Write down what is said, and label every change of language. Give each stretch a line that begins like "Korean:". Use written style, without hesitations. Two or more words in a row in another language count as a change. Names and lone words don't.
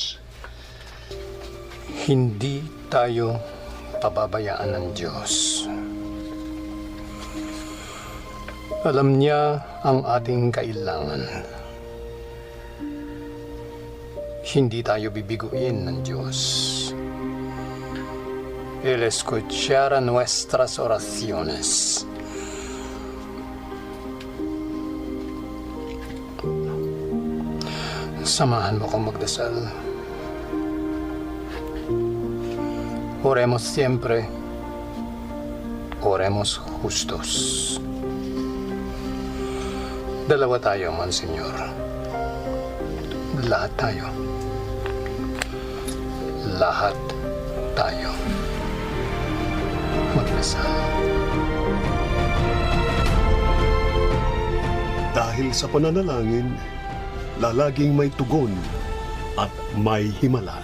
Filipino: Hindi tayo pababayaan ng Diyos. Alam niya ang ating kailangan. Hindi tayo bibiguin ng Diyos.
Spanish: Él escuchará nuestras oraciones.
Filipino: Samahan mo kong magdasal.
Spanish: Oremos siempre. Oremos justos.
Filipino: Dalawa tayo, Monsignor. Lahat tayo. Lahat tayo. Magdasal. Dahil sa pananalangin, lalaging may tugon at may himala.